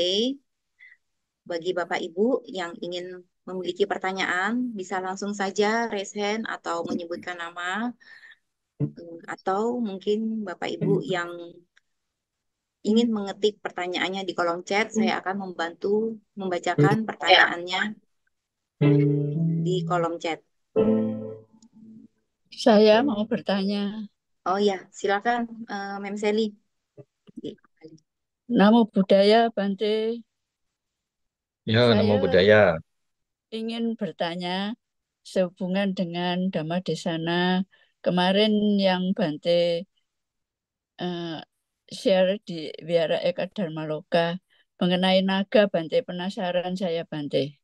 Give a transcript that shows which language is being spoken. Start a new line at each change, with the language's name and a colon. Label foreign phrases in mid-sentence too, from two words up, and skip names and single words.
Indonesian: Bagi Bapak Ibu yang ingin memiliki pertanyaan, bisa langsung saja
English: raise hand
Indonesian: atau menyebutkan nama, atau mungkin Bapak Ibu yang ingin mengetik pertanyaannya di kolom chat, saya akan membantu membacakan pertanyaannya di kolom chat. Saya mau bertanya. Oh ya, silakan Mem Sally.
Pali: Namo Buddhaya, Bante.
Indonesian: Ya, namo Saya
Pali: buddhaya.
Indonesian: ingin bertanya sehubungan dengan Dhammadesana kemarin yang Bante eh, share di Wihara Eka Dharma Loka mengenai naga, Bante. Penasaran saya, Bante.